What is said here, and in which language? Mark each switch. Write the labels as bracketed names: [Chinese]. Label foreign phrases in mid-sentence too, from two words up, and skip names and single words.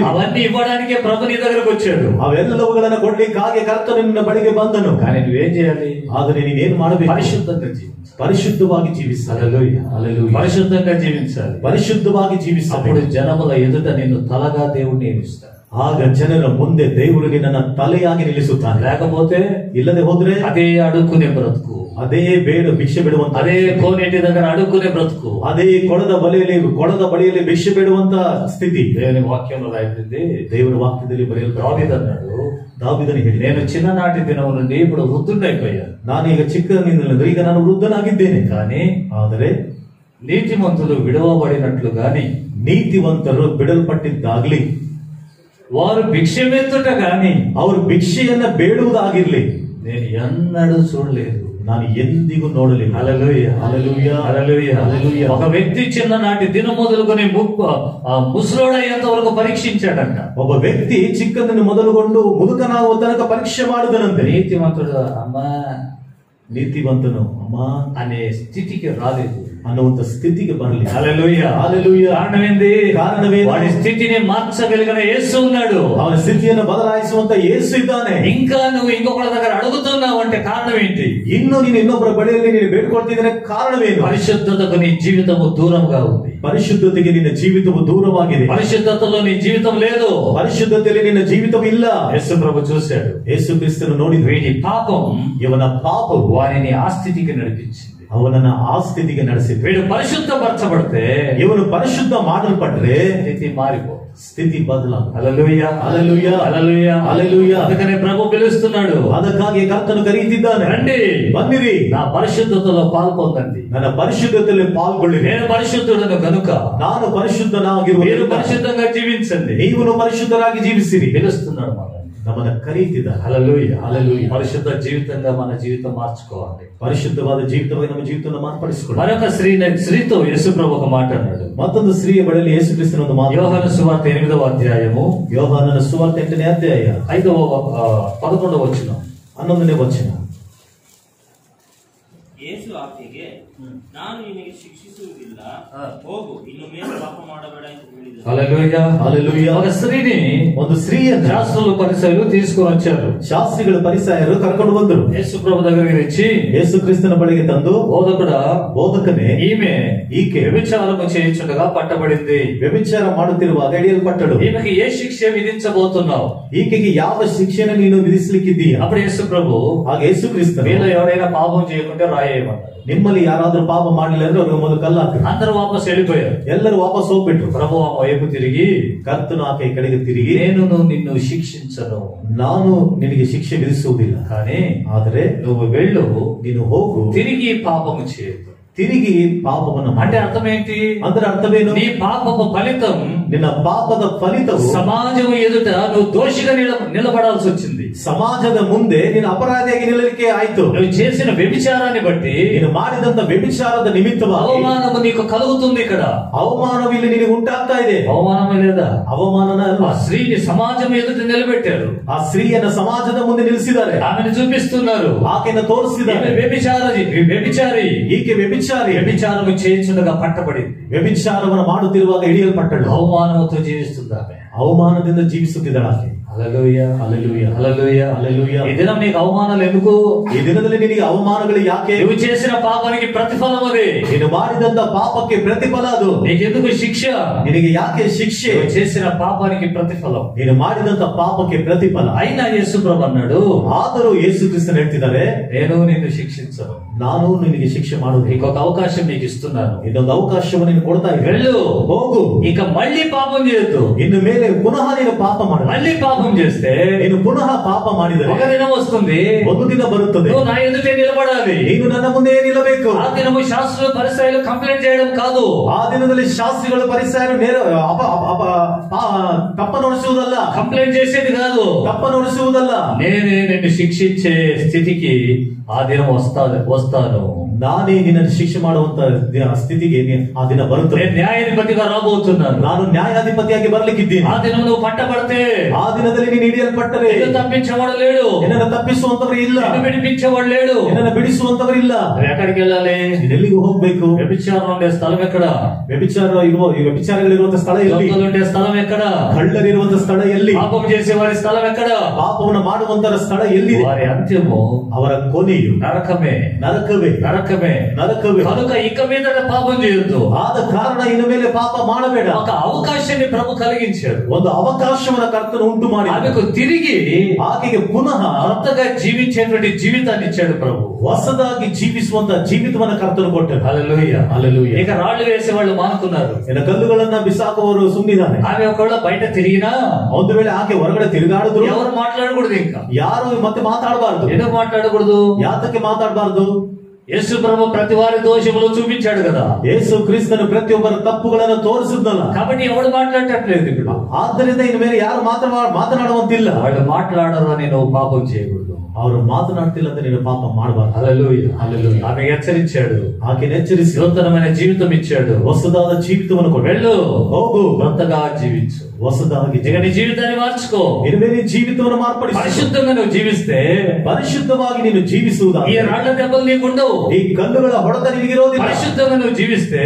[Telugu] అవన్నీ ఇవ్వడానికే ప్రభు నీ దగ్గరకు వచ్చాడు. [Kannada] ಅವೆಲ್ಲವುಗಳನ್ನ ಕೊಡ್ಲಿಕ್ಕಾಗಿ ಕರ್ತನು ನಿನ್ನ ಬಳಿಗೆ ಬಂದನು. [Telugu] కానీ నువ్వేం చేయాలి? [Kannada] ಆದರೆ ನೀನೇನು ಮಾಡಬೇಕು? [Telugu] పరిశుద్ధంగా జీవించాలి. [Kannada] ಪರಿಶುದ್ಧವಾಗಿ ಜೀವಿಸಲು. [Telugu] హల్లెలూయా. హల్లెలూయా. పరిశుద్ధంగా జీవించాలి. [Kannada] ಪರಿಶುದ್ಧವಾಗಿ ಜೀವಿಸಬೇಕು. [Telugu] అప్పుడు జనముల ఎదుట నిన్ను తలగా దేవుడు నియమిస్తాడు. [Kannada] ಆಗ ಜನರ ಮುಂದೆ ದೇವರು ನಿನ್ನನ್ನು ತಲೆಯಾಗಿ ನಿಲ್ಲಿಸುತ್ತಾನೆ. [Telugu] లేకపోతే [Kannada] ಇಲ್ಲದೆ ಹೋದ್ರೆ [Telugu] అదే అడుక్కునే బ్రతుకు, [Kannada] ಅದೇ ಭಿಕ್ಷೆ ಬಿಡುವಂತ, [Telugu] అదే కోనేటి దగ్గర అడుక్కునే బ్రతుకు, [Kannada] ಅದೇ ಕೊಳದ ಬಳಿಯಲ್ಲಿ ಭಿಕ್ಷೆ ಬಿಡುವಂತ ಸ್ಥಿತಿ. [Telugu] దేవుని వాక్యంలో రాయబడింది. [Kannada] ದೇವರ ವಾಕ್ಯದಲ್ಲಿ ಬರೆಯಲ್ಪಟ್ಟಿದೆ. [Telugu] దావీదు అన్నాడు, [Kannada] ದಾವೀದನು ಹೇಳಿ, [Telugu] నేను చిన్ననాటి దినం నుండి ఇప్పుడు వృద్ధుడైపోయాను, [Kannada] ನಾನೀಗ ಚಿಕ್ಕನಿಂದ ಈಗ ನಾನು ವೃದ್ಧನಾಗಿದ್ದೇನೆ. [Telugu] కానీ [Kannada] ಆದರೆ [Telugu] నీతిమంతులు విడవబడినట్లు గాని, [Kannada] ನೀತಿವಂತರು ಬಿಡಲ್ಪಟ್ಟಿದ್ದಾಗ್ಲಿ, [Telugu] వారు భిక్షమెత్తుట గాని, [Kannada] ಅವರು ಭಿಕ್ಷೆಯನ್ನ ಬೇಡುವುದಾಗಿರ್ಲಿ, [Telugu] నేను ఎన్నడూ చూడలేదు. [Kannada] ನಾನು ಎಂದಿಗೂ ನೋಡಲಿಲ್ಲ. [Telugu] హల్లెలూయా. హల్లెలూయా. హల్లెలూయా. హల్లెలూయా. ఒక వ్యక్తి చిన్ననాటి దినం మొదలుకొని ముసలోడయ్యేంత వరకు పరీక్షించాడంట. [Kannada] ಒಬ್ಬ ವ್ಯಕ್ತಿ ಚಿಕ್ಕಂದನ್ನು ಮೊದಲುಗೊಂಡು ಮುದುಕನಾಗುವ ತನಕ ಪರೀಕ್ಷೆ ಮಾಡಿದನಂತೆ. [Telugu] నీతిమంతుడు అమ్మా [Kannada] ನೀತಿವಂತನು ಅಮ್ಮ [Telugu] అనే స్థితికి రాలేదు, [Kannada] ಅನ್ನುವಂತ ಸ್ಥಿತಿಗೆ ಬರಲಿ. [Telugu] హల్లెలూయా. హల్లెలూయా. కారణమేంది? కారణమేంది? వాడి స్థితిని మార్చగలిగిన యేసు ఉన్నాడు. [Kannada] ಅವನ ಸ್ಥಿತಿಯನ್ನು ಬದಲಾಯಿಸುವಂತ ಯೇಸು ಇದ್ದಾನೆ. [Telugu] ఇంకా నువ్వు ఇంకొకళ్ళ దగ్గర అడుగుతున్నావు అంటే కారణం ఏంటి? [Kannada] ಇನ್ನು ನೀನು ಇನ್ನೊಬ್ಬರ ಬಳಿಯಲ್ಲಿ ನೀನು ಬೇಡ್ಕೊಳ್ತಿದ್ರೆ ಕಾರಣವೇನು? [Telugu] పరిశుద్ధతకు నీ జీవితము దూరంగా ఉంది. [Kannada] ಪರಿಶುದ್ಧತೆಗೆ ನಿನ್ನ ಜೀವಿತವು ದೂರವಾಗಿದೆ. [Telugu] పరిశుద్ధతలో నీ జీవితం లేదు. [Kannada] ಪರಿಶುದ್ಧತೆಯಲ್ಲಿ ನಿನ್ನ ಜೀವಿತವು ಇಲ್ಲ. [Telugu] యేసు ప్రభు చూశాడు, [Kannada] ಯೇಸು ಕ್ರಿಸ್ತನು ನೋಡಿದ್ರು. [Telugu] వీడి పాపం [Kannada] ಇವನ ಪಾಪವು [Telugu] వారిని ఆ స్థితికి నడిపించింది. [Kannada] ಅವನನ್ನ ಆ ಸ್ಥಿತಿಗೆ ನಡೆಸಿದ್ರು. [Telugu] వీడు పరిశుద్ధపరచబడితే [Kannada] ಇವನು ಪರಿಶುದ್ಧ ಮಾಡಲ್ಪಟ್ರೆ [Telugu] స్థితి మారిపో, [Kannada] ಸ್ಥಿತಿ ಬದಲಾಗ. [Telugu] హల్లెలూయా. హల్లెలూయా. హల్లెలూయా. హల్లెలూయా. అందుకనే ప్రభు పిలుస్తున్నాడు, [Kannada] ಅದಕ್ಕಾಗಿ ಕರ್ತನು ಕರೆಯುತ್ತಿದ್ದಾನೆ, [Telugu] రండి [Kannada] ಬನ್ನಿರಿ, [Telugu] నా పరిశుద్ధతలో పాల్పొందండి. [Kannada] ನನ್ನ ಪರಿಶುದ್ಧತೆಯಲ್ಲಿ ಪಾಲ್ಗೊಳ್ಳಿರಿ. [Telugu] నేను పరిశుద్ధుడను గనుక [Kannada] ನಾನು [Telugu] మీరు [Kannada] ಪರಿಶುದ್ಧನಾಗಿರುವುದು, [Telugu] పరిశుద్ధంగా జీవించండి. [Kannada] ನೀವು ಪರಿಶುದ್ಧರಾಗಿ ಜೀವಿಸಿರಿ. [Telugu] పిలుస్తున్నాడు మనల్ని. [Kannada] ನಮ್ಮನ್ನ ಕರೆಯುತ್ತಿದ್ದಾನೆ. [Telugu] హల్లెలూయా. హల్లెలూయా. పరిశుద్ధ జీవితంగా మన జీవితం మార్చుకోవాలి. [Kannada] ಪರಿಶುದ್ಧವಾದ ಜೀವಿತವಾಗಿ ನಮ್ಮ ಜೀವಿತವನ್ನು ಮಾರ್ಪಡಿಸಿಕೊಳ್ಳಿ. [Telugu] మరొక స్త్రీతో యేసు ప్రభు ఒక మాట అన్నాడు. [Kannada] ಮತ್ತೊಂದು ಸ್ತ್ರೀಯ ಬಳಿಯಲ್ಲಿ ಯೇಸು ಕ್ರಿಸ್ತನ ಒಂದು ಮಾತು. [Telugu] యోహాను సువార్త 8వ అధ్యాయము [Kannada] ಯೋಹಾನನ ಸುವಾರ್ತೆ 8ನೇ ಅಧ್ಯಾಯ [Telugu] 11వ వచనం. [Kannada] 11ನೇ ವಚನ. ಯೇಸು ಆಕೆಗೆ, ನಾನು ನಿನಗೆ ಶಿಕ್ಷಿಸುವುದಿಲ್ಲ, ಹೋಗು, ಇನ್ನು ಮೇಲೆ ಪಾಪ ಮಾಡಬೇಡ ಎಂದು ಹೇಳಿದನು. [Telugu] హల్లెలూయా. హల్లెలూయా. ఒక స్త్రీని [Kannada] ಒಂದು ಸ್ತ್ರೀಯನ್ನು [Telugu] శాస్త్రులు పరిసయులు తీసుకొని వచ్చారు. [Kannada] ಶಾಸ್ತ್ರಿಗಳು ಪರಿಸಯರು ಕರ್ಕೊಂಡು ಬಂದರು. [Telugu] యేసు ప్రభు దగ్గరికి వచ్చి, [Kannada] ಯೇಸು ಕ್ರಿಸ್ತನ ಬಳಿಗೆ ತಂದು, [Telugu] బోధకుడా, [Kannada] ಬೋಧಕನೇ, ಈಕೆ [Telugu] వ్యభిచారము చేయించుండగా పట్టబడింది. [Kannada] ವ್ಯಭಿಚಾರ ಮಾಡುತ್ತಿರುವಾಗ ಹಿಡಿಯಲ್ಪಟ್ಟಳು. [Telugu] ఈమెకి ఏ శిక్ష విధించబోతున్నావు? [Kannada] ಈಕೆಗೆ ಯಾವ ಶಿಕ್ಷೆಯನ್ನು ನೀನು ವಿಧಿಸಲಿಕ್ಕಿದ್ದೀಯ? [Telugu] అప్పుడు యేసు ప్రభు, [Kannada] ಆಗ ಯೇಸು ಕ್ರಿಸ್ತನು, [Telugu] మీలో ఎవరైనా పాపం చేయకుంటే రాయేయమన్నాడు. [Kannada] ನಿಮ್ಮಲ್ಲಿ ಯಾರಾದ್ರೂ ಪಾಪ ಮಾಡಲಿಲ್ಲ ಅಂದ್ರೆ ಅವ್ರಿಗೆ ಮೊದಲು ಕಲ್ಲು ಹಾಕಿ. [Telugu] అందరూ వాపస్ వెళ్ళిపోయారు. [Kannada] ಎಲ್ಲರೂ ವಾಪಸ್ ಹೋಗ್ಬಿಟ್ರು. [Telugu] ప్రభు ఆ వైపు తిరిగి, [Kannada] ಕರ್ತನು ಆಕೆ ಕಡೆಗೆ ತಿರುಗಿ, [Telugu] నేను నిన్ను శిక్షించను, [Kannada] ನಾನು ನಿನಗೆ ಶಿಕ್ಷೆ ವಿಧಿಸುವುದಿಲ್ಲ, [Telugu] కానీ [Kannada] ಆದರೆ [Telugu] నువ్వు వెళ్ళు, [Kannada] ನೀನು ಹೋಗು, [Telugu] తిరిగి పాపము చేయదు. [Kannada] ತಿರುಗಿ ಪಾಪವನ್ನು [Telugu] అంటే [Kannada] ಮಾಡು. [Telugu] అర్థం ఏంటి? [Kannada] ಅಂದ್ರೆ ಅರ್ಥವೇನು? [Telugu] నీ పాపపు ఫలితం [Kannada] ನಿನ್ನ ಪಾಪದ ಫಲಿತವು [Telugu] సమాజం ఎదుట నువ్వు దోషిగా నిలబడాల్సి వచ్చింది. [Kannada] ಸಮಾಜದ ಮುಂದೆ ನೀನು ಅಪರಾಧಿಯಾಗಿ ನಿಲ್ಲಲಿಕ್ಕೆ ಆಯ್ತು. [Telugu] నువ్వు చేసిన వ్యభిచారాన్ని బట్టి [Kannada] ನೀನು ಮಾಡಿದಂತ ವ್ಯಭಿಚಾರದ ನಿಮಿತ್ತವಾಗಿ [Telugu] అవమానము నీకు కలుగుతుంది. ఇక్కడ [Kannada] ಅವಮಾನವು ಇಲ್ಲಿ ನಿನಗೆ ಉಂಟಾಗ್ತಾ ಇದೆ. [Telugu] అవమానమే లేదా? [Kannada] ಅವಮಾನನ [Telugu] ఆ [Kannada] ಅಲ್ವಾ? [Telugu] స్త్రీని సమాజం ఎదుట నిలబెట్టారు. [Kannada] ಆ ಸ್ತ್ರೀಯನ್ನ ಸಮಾಜದ ಮುಂದೆ ನಿಲ್ಲಿಸಿದ್ದಾರೆ. [Telugu] ఆమెను చూపిస్తున్నారు, [Kannada] ಆಕೆಯನ್ನು ತೋರಿಸಿದ್ದಾರೆ. [Telugu] వ్యభిచారి, [Kannada] ಈಕೆ ವ್ಯಭಿಚಾರಿ, [Telugu] వ్యభిచారము చేయించుండగా పట్టబడింది. [Kannada] ವ್ಯಭಿಚಾರವನ್ನು ಮಾಡುತ್ತಿರುವಾಗ ಹಿಡಿಯಲ್ಪಟ್ಟಳು. [Telugu] అవమానముతో జీవిస్తుంది ఆమె. [Kannada] ಅವಮಾನದಿಂದ ಜೀವಿಸುತ್ತಿದ್ದಾಳೆ ಆಕೆ. [Telugu] హల్లెలూయా, హల్లెలూయా, హల్లెలూయా, హల్లెలూయా. ఈ దినం నీకు అవమానాలు ఎందుకు? [Kannada] ಈ ದಿನದಲ್ಲಿ ನಿನಗೆ ಅವಮಾನಗಳು ಯಾಕೆ? [Telugu] నువ్వు చేసిన పాపానికి ప్రతిఫలం అది. [Kannada] ನೀನು ಮಾಡಿದಂತ ಪಾಪಕ್ಕೆ ಪ್ರತಿಫಲ ಅದು. [Telugu] నీకెందుకు శిక్ష? [Kannada] ನಿನಗೆ ಯಾಕೆ ಶಿಕ್ಷೆ? [Telugu] నువ్వు చేసిన పాపానికి ప్రతిఫలం. [Kannada] ನೀನು ಮಾಡಿದಂತ ಪಾಪಕ್ಕೆ ಪ್ರತಿಫಲ. [Telugu] అయినా యేసుప్రభు అన్నాడు, [Kannada] ಆದರೂ ಯೇಸು ಕ್ರಿಸ್ತನು ಹೇಳ್ತಿದ್ದಾರೆ, [Telugu] నేను నిన్ను శిక్షించను, [Kannada] ನಾನು ನಿನಗೆ ಶಿಕ್ಷೆ ಮಾಡುವುದಿಲ್ಲ. [Telugu] ఇంకొక అవకాశం నీకు ఇస్తున్నాను, [Kannada] ಇನ್ನೊಂದು ಅವಕಾಶವನ್ನು ನೀನು ಕೊಡ್ತಾ ಇದ್ದೀನಿ. [Telugu] వెళ్ళు, [Kannada] ಹೋಗು, [Telugu] ఇక మళ్ళీ పాపం చేయొద్దు. [Kannada] ಇನ್ನು ಮೇಲೆ ಪುನಃ ನೀನು ಪಾಪ ಮಾಡು. [Telugu] మళ్ళీ పాపం చేస్తే [Kannada] ನೀನು ಪುನಃ ಪಾಪ ಮಾಡಿದರೆ [Telugu] ఒక దినం వస్తుంది, [Kannada] ಒಂದು ದಿನ ಬರುತ್ತದೆ, [Telugu] నువ్వు నా ఎదుటే నిలబడాలి. [Kannada] ನೀನು ನನ್ನ ಮುಂದೆ ನಿಲ್ಲಬೇಕು. [Telugu] ఆ దినము శాస్త్రులు పరిసయ్యులు కంప్లైంట్ చేయడం కాదు. [Kannada] ಆ ದಿನದಲ್ಲಿ ಶಾಸ್ತ್ರಿಗಳು ಪರಿಸರ ತಪ್ಪನೊಡಿಸುವುದಲ್ಲ, [Telugu] కంప్లైంట్ చేసేది కాదు, [Kannada] ತಪ್ಪನೊಡಿಸುವುದಲ್ಲ. [Telugu] నేనే నిన్ను శిక్షించే స్థితికి ఆ దినం వస్తాను. [Kannada] ನಾನೇ ನಿನ್ನನ್ನು ಶಿಕ್ಷೆ ಮಾಡುವಂತ ಸ್ಥಿತಿಗೆ ಆ ದಿನ ಬರುತ್ತದೆ. [Telugu] నేను న్యాయాధిపతిగా రాబోతున్నాను. [Kannada] ನಾನು ನ್ಯಾಯಾಧಿಪತಿಯಾಗಿ ಬರ್ಲಿಕ್ಕಿದ್ದೀನಿ. [Telugu] ఆ దినం నువ్వు పట్టబడితే, [Kannada] ಆ ದಿನದಲ್ಲಿ ನೀನು ಹಿಡಿಯಲ್ಪಟ್ಟರೆ [Telugu] నిన్ను తప్పించేవాడు లేడు, [Kannada] ನಿನ್ನನ್ನು ತಪ್ಪಿಸುವಂತವರು ಇಲ್ಲ, [Telugu] నిన్ను విడిపించేవాడు లేడు. [Kannada] ನಿನ್ನನ್ನು ಬಿಡಿಸುವಂತವರು ಇಲ್ಲ. [Telugu] నువ్వు ఎక్కడికి వెళ్ళాలి? [Kannada] ನೀನು ಎಲ್ಲಿಗೂ ಹೋಗ್ಬೇಕು? [Telugu] వ్యభిచారం ఉండే స్థలం ఎక్కడ? [Kannada] ವ್ಯಭಿಚಾರಗಳಿರುವಂತ ಸ್ಥಳ ಎಲ್ಲಿ? [Telugu] దొంగలు ఉండే స్థలం ఎక్కడ? [Kannada] ಕಳ್ಳರಿರುವಂತ ಸ್ಥಳ ಎಲ್ಲಿ? [Telugu] పాపం చేసే వారి స్థలం ఎక్కడ? [Kannada] ಪಾಪವನ್ನು ಮಾಡುವಂತರ ಸ್ಥಳ ಎಲ್ಲಿ? [Telugu] వారి అంత్యము, [Kannada] ಅವರ ಕೊನೆಯು [Telugu] నరకమే, [Kannada] ನರಕವೇ, [Telugu] నరకమే, [Kannada] ನರಕವೇ. [Telugu] కనుక ఇక మీద పాపం చేయొద్దు. [Kannada] ಆದ ಕಾರಣ ಇನ್ನು ಮೇಲೆ ಪಾಪ ಮಾಡಬೇಡ. [Telugu] ఒక అవకాశాన్ని ప్రభు కలిగించాడు. [Kannada] ಒಂದು ಅವಕಾಶವನ್ನ ಕರ್ತನು ಉಂಟು ಮಾಡಿ [Telugu] ఆమెకు తిరిగి [Kannada] ಆಕೆಗೆ ಪುನಃ [Telugu] కొత్తగా జీవించేటువంటి జీవితాన్ని ఇచ్చాడు ప్రభు. [Kannada] ಹೊಸದಾಗಿ ಜೀವಿಸುವಂತ ಜೀವಿತವನ್ನ ಕರ್ತನು ಕೊಟ್ಟರು. [Telugu] హల్లెలూయా, హల్లెలూయా. ఇక రాళ్లు వేసే వాళ్ళు మానుకున్నారు. [Kannada] ಇನ್ನು ಕಲ್ಲುಗಳನ್ನ ಬಿಸಾಕುವವರು ಸುಮ್ಮನಿದ್ದಾರೆ. [Telugu] ఆమె ఒకవేళ బయట తిరిగినా [Kannada] ಒಂದು ವೇಳೆ ಆಕೆ ಹೊರಗಡೆ ತಿರುಗಾಡಿದ್ರು [Telugu] ఎవరు మాట్లాడకూడదు. ఇంకా [Kannada] ಯಾರು ಮತ್ತೆ ಮಾತಾಡಬಾರದು. [Telugu] ఎందుకు మాట్లాడకూడదు? [Kannada] ಯಾತಕ್ಕೆ ಮಾತಾಡಬಾರದು? [Telugu] యేసు ప్రభు ప్రతి వారి దోషములు చూపించాడు కదా. [Kannada] ಯೇಸು ಕ್ರಿಸ್ತನು ಪ್ರತಿಯೊಬ್ಬರ ತಪ್ಪುಗಳನ್ನು ತೋರಿಸಿದ್ನಲ್ಲ. [Telugu] కాబట్టి ఎవడు మాట్లాడట్లేదు ఇప్పుడు. [Kannada] ಆದ್ದರಿಂದ ಇನ್ನು ಮೇಲೆ ಯಾರು ಮಾತನಾಡುವಂತಿಲ್ಲ. [Telugu] వాళ్ళు మాట్లాడరు అని నువ్వు పాపం చేయకూడదు. [Kannada] ಅವರು ಮಾತನಾಡ್ತಿಲ್ಲ ಅಂತ ನೀನು ಪಾಪ ಮಾಡಬಾರದು. [Telugu] హల్లెలూయా, హల్లెలూయా. ఆమె హెచ్చరించాడు, [Kannada] ಆಕೆಯನ್ನು ಎಚ್ಚರಿಸಿ [Telugu] నూతనమైన జీవితం ఇచ్చాడు. [Kannada] ಹೊಸದಾದ ಜೀವಿತವನ್ನು ಕೊಡು. [Telugu] వెళ్ళు, [Kannada] ಹೋಗು, [Telugu] కొత్తగా జీవించు. [Kannada] ಹೊಸದಾಗಿ [Telugu] ఇక నీ జీవితాన్ని మార్చుకో. [Kannada] ಇನ್ನು ಮೇಲೆ ಜೀವಿತವನ್ನು ಮಾರ್ಪಡಿಸು. [Telugu] పరిశుద్ధంగా నువ్వు జీవిస్తే [Kannada] ಪರಿಶುದ್ಧವಾಗಿ ನೀನು [Telugu] ఈ [Kannada] ಜೀವಿಸುವುದಾದರೆ [Telugu] రాళ్ల దెబ్బలు నీకుండవు. [Kannada] ಈ ಕಲ್ಲುಗಳ ಹೊಡೆತ ನಿನಗಿರೋದಿಲ್ಲ. [Telugu] పరిశుద్ధంగా నువ్వు జీవిస్తే